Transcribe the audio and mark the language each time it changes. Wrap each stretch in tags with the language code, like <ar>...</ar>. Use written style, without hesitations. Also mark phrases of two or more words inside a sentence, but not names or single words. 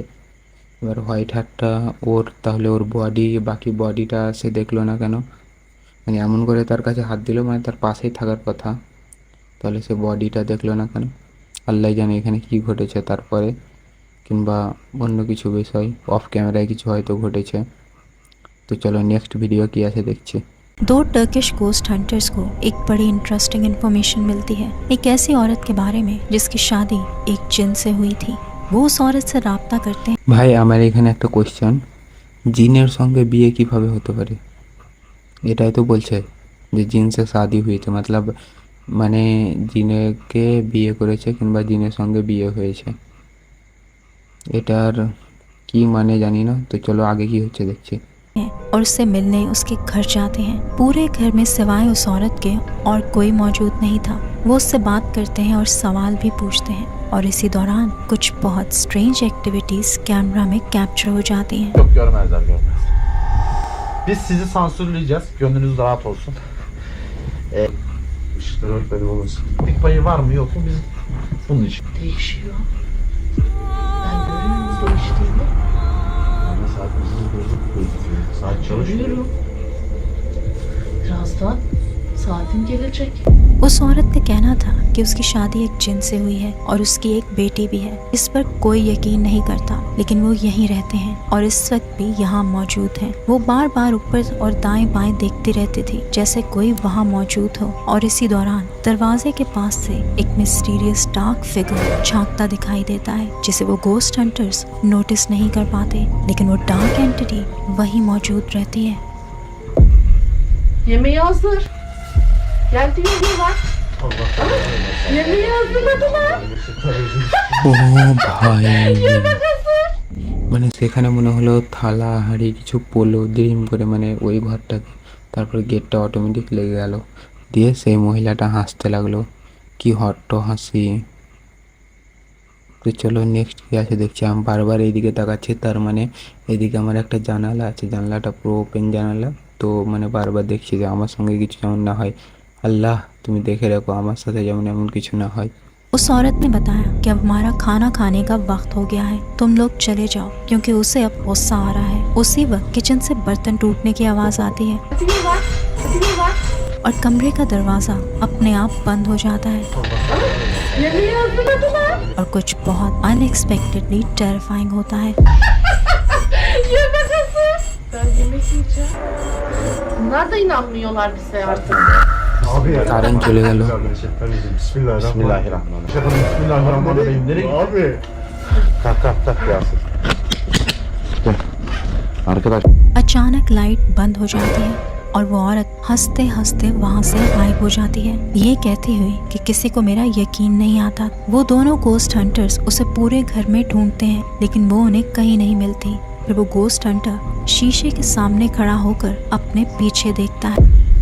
<bn>এবার হোয়াইট হাতটা ওর, তাহলে ওর বডি, বাকি বডিটা সে দেখলো না কেন? মানে এমন করে তার কাছে হাত দিল, মানে তার পাশেই থাকার কথা, তাহলে সে বডিটা দেখলো না কেন? আল্লাহ জানে এখানে কী ঘটেছে তারপরে, কিংবা অন্য কিছু বিষয়</bn> <en>off camera</en> <bn>কিছু হয়তো ঘটেছে।</bn> <hi>तो चलो</hi> <en>next video</en> <hi>की ऐसे देखिए। दो</hi> <en>Turkish ghost hunters</en> <hi>को एक बड़ी</hi> <en>interesting information</en> <hi>मिलती है एक ऐसी औरत के बारे में जिसकी शादी एक जिन से हुई थी। वो उस औरत से राब्ता करते हैं।</hi> <bn>ভাই আমার এখানে একটা কোশ্চেন, জিনের সঙ্গে বিয়ে কিভাবে হতে পারে? এটাই তো বলছে যে</bn> <hi>जिन से शादी</hi> <bn>হয়েছে, मतलब মানে জিনকে বিয়ে করেছে কিংবা জিনের সঙ্গে বিয়ে হয়েছে, এটার কি মানে জানি না। তো চলো আগে কি হচ্ছে দেখছি।</bn> <hi>और उससे मिलने उसके घर जाते हैं। पूरे घर में सिवाय उस औरत के और कोई मौजूद नहीं था। वो उससे बात करते हैं और सवाल भी पूछते हैं और इसी दौरान कुछ बहुत</hi> <en>strange activities</en> <hi>कैमरा में कैप्चर हो जाती हैं।</hi> <tr>Yok, görmezler görmez. Biz sizi sansürleyeceğiz. Gönlünüz rahat olsun. Işıklar örtmedi olmasın. Bir payı var mı yok mu biz bunun için. Değişiyor. Ben görüyorum değiştiğini. Ama saatimizi bozuk gözüküyor. Saat çalışmıyor. Görüyorum. Birazdan saatim gelecek.</tr> <hi>उस औरत का कहना था कि उसकी शादी एक जिन से हुई है और उसकी एक बेटी भी है। इस पर कोई यकीन नहीं करता, लेकिन वो यहीं रहते हैं और इस वक्त भी यहाँ मौजूद हैं। वो बार बार ऊपर और दाएं बाएं देखती रहती थी जैसे कोई वहाँ मौजूद हो। और इसी दौरान दरवाजे के पास से एक</hi> <en>mysterious dark figure</en> <hi>झांकता दिखाई देता है जिसे वो</hi> <en>ghost hunters notice</en> <hi>नहीं कर पाते, लेकिन वो</hi> <en>dark entity</en> <hi>वहीं मौजूद रहती है।</hi> <tr>Yemeği hazır. Geldi yiyorlar. Yemeği hazırladılar.</tr> <bn>ও ভাই, মানে সেখানে মনে হলো থালা হাঁড়ি কিছু পড়লো দ্রিম করে, মানে ওই ঘরটাতে। তারপর গেটটা অটোমেটিক লেগে গেল, দিয়ে সেই মহিলাটা হাসতে লাগলো, কি হট্ট হাসি। তো চলো নেক্সট কি আছে দেখছি। আমি বারবার এইদিকে তাকাচ্ছি, তার মানে এদিকে আমার একটা জানালা আছে, জানালাটা পুরো ওপেন জানালা। তো মানে বারবার দেখছি যে আমার সঙ্গে কিছু যেমন না হয়, আল্লাহ তুমি দেখে রাখো আমার সাথে যেমন এমন কিছু না হয়।</bn> <hi>उस औरत ने बताया कि अब हमारा खाना खाने का वक्त हो गया है, तुम लोग चले जाओ, क्योंकि उसे अब गुस्सा आ रहा है। उसी वक्त किचन से बर्तन टूटने की आवाज़ आती है और कमरे का दरवाज़ा अपने आप बंद हो जाता है</hi> <tr>Yemeği hazırladılar.</tr> <hi>और कुछ बहुत</hi> <en>unexpectedly terrifying</en> <hi>होता है।</hi> <tr>Yemek hazır. Ben yemek yiyeceğim. Bunlar da inanmıyorlar bize artık. Abi ya.</tr> <bn>কারেন্ট চলে গেল।</bn> <ar>بسم الله الرحمن الرحيم. بسم الله الرحمن الرحيم.</ar> <tr>Nereye Abi. Tak Yasin. Arkadaş.</tr> <hi>अचानक लाइट बंद हो जाती है और वो औरत हंसते हंसते वहाँ से गायब हो जाती है, ये कहती हुई कि किसी को मेरा यकीन नहीं आता। वो दोनों</hi> <en>ghost hunters</en> <hi>उसे पूरे घर में ढूंढते हैं लेकिन वो उन्हें कहीं नहीं मिलती। फिर वो</hi> <en>ghost hunter</en> <hi>शीशे के सामने खड़ा होकर अपने पीछे देखता है।</hi>